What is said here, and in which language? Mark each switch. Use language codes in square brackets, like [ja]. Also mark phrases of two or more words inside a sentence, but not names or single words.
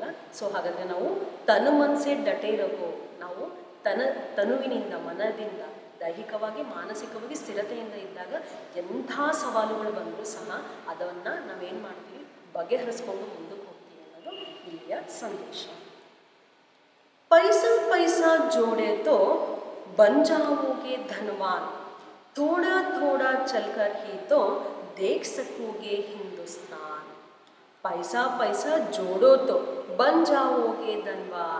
[kn] ಸೊ ಹಾಗಾದರೆ ನಾವು [hi] तन मनसे डटे रहो, [kn] ನಾವು ತನುವಿನಿಂದ, ಮನದಿಂದ, ದೈಹಿಕವಾಗಿ ಮಾನಸಿಕವಾಗಿ ಸ್ಥಿರತೆಯಿಂದ ಇದ್ದಾಗ ಎಂಥ ಸವಾಲುಗಳು ಬಂದರೂ ಸಹ ಅದನ್ನು ನಾವೇನು ಮಾಡ್ತೀವಿ, ಬಗೆಹರಿಸ್ಕೊಂಡು ಮುಂದಕ್ಕೆ ಹೋಗ್ತೀವಿ ಅನ್ನೋದು ಇಲ್ಲಿಯ ಸಂದೇಶ. [hi] पैसा पैसा जोड़े तो बन जाओगे धनवान, थोड़ा थोड़ा चलकर ही तो देख सकोगे हिंदुस्तान. पैसा पैसा जोड़ो तो बन जाओगे धनवान.